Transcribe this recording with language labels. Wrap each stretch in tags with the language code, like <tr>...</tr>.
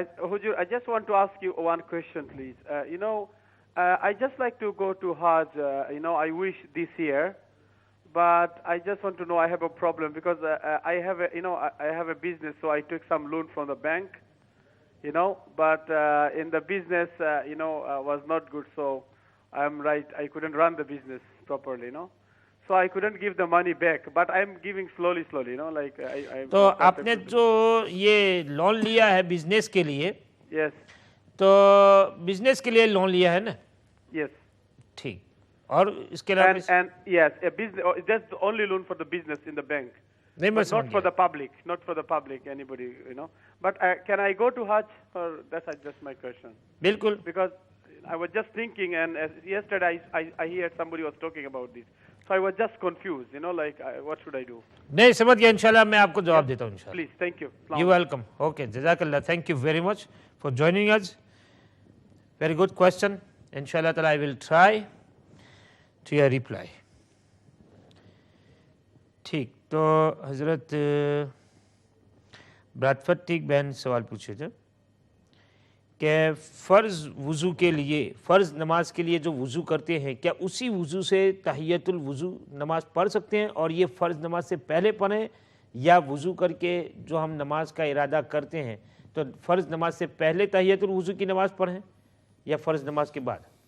<en>Hujur, I just want to ask you one question, please. I just like to go to Hajj, I wish this year, but I just want to know, I have a problem because I have I have a business, so I took some loan from the bank, but in the business, was not good, so I couldn't run the business properly, so I couldn't give the money back, but I'm giving slowly, like I</en> <hi>तो आपने जो ये loan लिया है business के लिए,</hi> <en>yes,</en> <hi>तो business के लिए लोन लिया है ना?</hi> <en>yes,</en> <hi>ठीक, और इसके अलावा</hi> <en>and yes, a business, that's the only loan for the business in the bank,</en> <hi>नहीं,</hi> <en>but not for the public, anybody, but can I go to Hajj, or that's just my question?</en> <hi>बिल्कुल,</hi> <en>Because I was just thinking, and yesterday I heard somebody was talking about this, so I was just confused, like what should I do?</en> <hi>नहीं, समझ गया। इंशाल्लाह मैं आपको जवाब देता हूँ इंशाल्लाह।</hi> <en>Please, thank you. You welcome. Okay, Jazakallah. Thank you very much for joining us. Very good question. Inshallah I will try to your reply.</en> <hi>ठीक, तो हजरत ब्रैडफर्ड टीक बहन सवाल पूछे थे कि फ़र्ज़ वज़ू के लिए, फ़र्ज़ नमाज के लिए जो वज़ू करते हैं, क्या उसी वज़ू से तहियतुल वज़ू नमाज पढ़ सकते हैं और ये फ़र्ज़ नमाज से पहले पढ़ें, या वज़ू करके जो हम नमाज का इरादा करते हैं तो फ़र्ज़ नमाज से पहले तहियतुल वज़ू की नमाज पढ़ें या फ़र्ज़ नमाज के बाद?</hi>